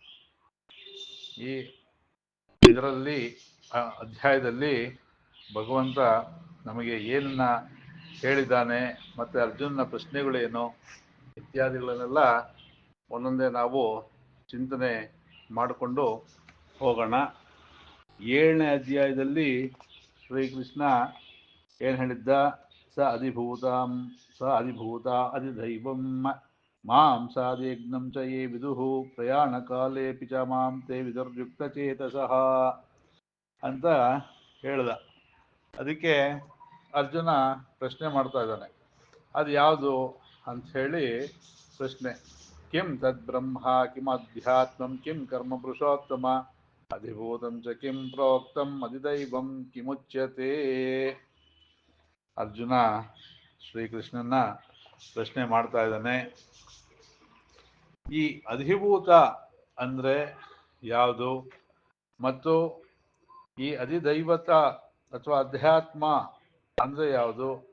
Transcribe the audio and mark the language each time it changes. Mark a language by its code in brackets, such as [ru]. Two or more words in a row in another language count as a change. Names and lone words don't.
[kn] ಇದರಲ್ಲಿ ಅಧ್ಯಾಯದಲ್ಲಿ ಭಗವಂತ ನಮಗೆ ಏನನ್ನ ಹೇಳಿದ್ದಾನೆ ಮತ್ತು ಅರ್ಜುನನ ಪ್ರಶ್ನೆಗಳೇನು ಇತ್ಯಾದಿಗಳನ್ನೆಲ್ಲ ಒಂದೊಂದೇ ನಾವು ಚಿಂತನೆ ಮಾಡಿಕೊಂಡು ಹೋಗೋಣ. 7ನೇ ಅಧ್ಯಾಯದಲ್ಲಿ ಶ್ರೀಕೃಷ್ಣ ಏನು ಹೇಳಿದ್ದ? [sa] ಸ ಅಧಿಭೂತ ಅಧಿದೈವಂ ಮಾಂ ಸಾಧಿಯಜ್ಞಂ ಚ ಯೇ ವಿದುಃ ಪ್ರಯಾಣ ಕಾಲೇಪಿ ಚ ಮಾಂ ತೇ ವಿದುರ್ಯುಕ್ತ ಚೇತಸಃ [kn] ಅಂತ ಹೇಳ್ದ. ಅದಕ್ಕೆ ಅರ್ಜುನ ಪ್ರಶ್ನೆ ಮಾಡ್ತಾ ಇದ್ದಾನೆ, ಅದು ಯಾವುದು ಅಂಥೇಳಿ ಪ್ರಶ್ನೆ. [sa] ಕಿಂ ತದ್ ಬ್ರಹ್ಮ ಕಿಂ ಅಧ್ಯಾತ್ಮಂ ಕಿಂ ಕರ್ಮ ಪುರುಷೋತ್ತಮ ಅಧಿಭೂತಂ ಚ ಕಿಂ ಪ್ರೋಕ್ತಂ ಅಧಿದೈವಂ ಕಿಮುಚ್ಯತೆ. [kn] ಅರ್ಜುನ ಶ್ರೀಕೃಷ್ಣನ ಪ್ರಶ್ನೆ ಮಾಡ್ತಾ ಇದ್ದಾನೆ. ಈ ಅಧಿಭೂತ ಅಂದರೆ ಯಾವುದು ಮತ್ತು ಈ ಅಧಿದೈವತ ಅಥವಾ ಅಧ್ಯಾತ್ಮ ಅಂದರೆ ಯಾವುದು?